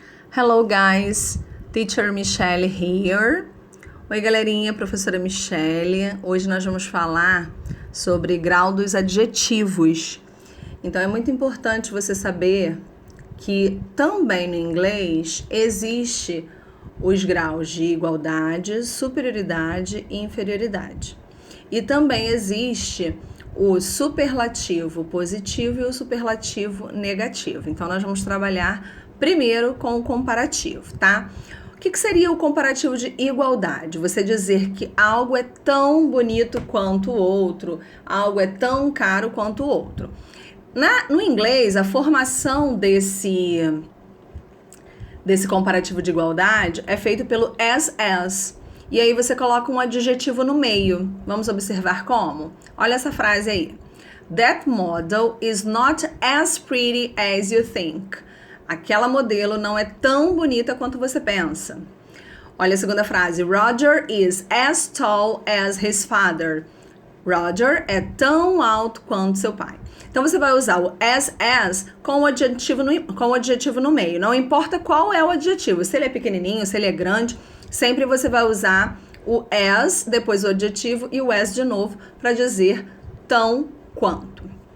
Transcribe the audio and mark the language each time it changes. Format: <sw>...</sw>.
<en>Hello guys, Teacher Michelle here.</en> <pt>Oi galerinha, professora Michelle. Hoje nós vamos falar sobre grau dos adjetivos. Então é muito importante você saber que também no inglês existe os graus de igualdade, superioridade e inferioridade. E também existe o superlativo positivo e o superlativo negativo. Então nós vamos trabalhar primeiro com o comparativo, tá? O que seria o comparativo de igualdade? Você dizer que algo é tão bonito quanto o outro, algo é tão caro quanto o outro. No inglês, a formação desse comparativo de igualdade é feito pelo as. E aí você coloca um adjetivo no meio. Vamos observar como? Olha essa frase aí.</pt> <en>That model is not as pretty as you think.</en> <pt>Aquela modelo não é tão bonita quanto você pensa. Olha a segunda frase.</pt> <en>Roger is as tall as his father.</en> <pt>Roger é tão alto quanto seu pai. Então você vai usar o as com o adjetivo no meio. Não importa qual é o adjetivo. Se ele é pequenininho, se ele é grande, sempre você vai usar o as, depois o adjetivo e o as de novo para dizer tão quanto.</pt>